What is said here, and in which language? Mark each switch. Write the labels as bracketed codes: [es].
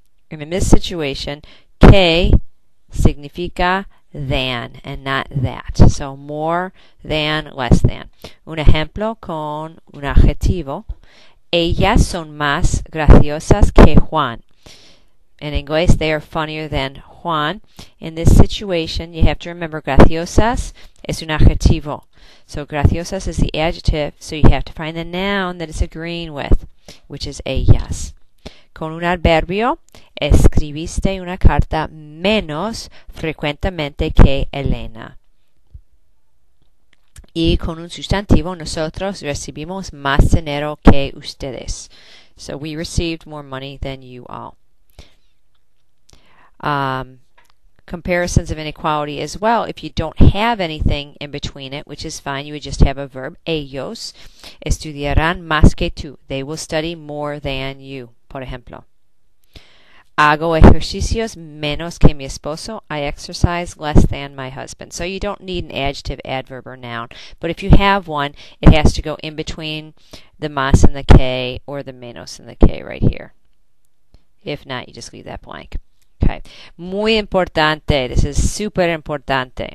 [en] In this situation, [es] que significa [en] than and not that. So more than, less than. [es] Un ejemplo con un adjetivo. Ellas son más graciosas que Juan. [en] In English, they are funnier than Juan. In this situation, you have to remember [es] graciosas es un adjetivo. [en] So graciosas is the adjective, so you have to find the noun that it's agreeing with, which is ellas. [es] Con un adverbio, escribiste una carta menos frecuentemente que Elena. Y con un sustantivo, nosotros recibimos más dinero que ustedes. [en] So we received more money than you all. Comparisons of inequality as well. If you don't have anything in between it, which is fine, you would just have a verb. [es] Ellos estudiarán más que tú. [en] They will study more than you. [es] Por ejemplo, hago ejercicios menos que mi esposo. [en] I exercise less than my husband. So you don't need an adjective, adverb, or noun. But if you have one, it has to go in between the más and the que, or the menos and the que right here. If not, you just leave that blank. Okay. [es] Muy importante. [en] This is super importante.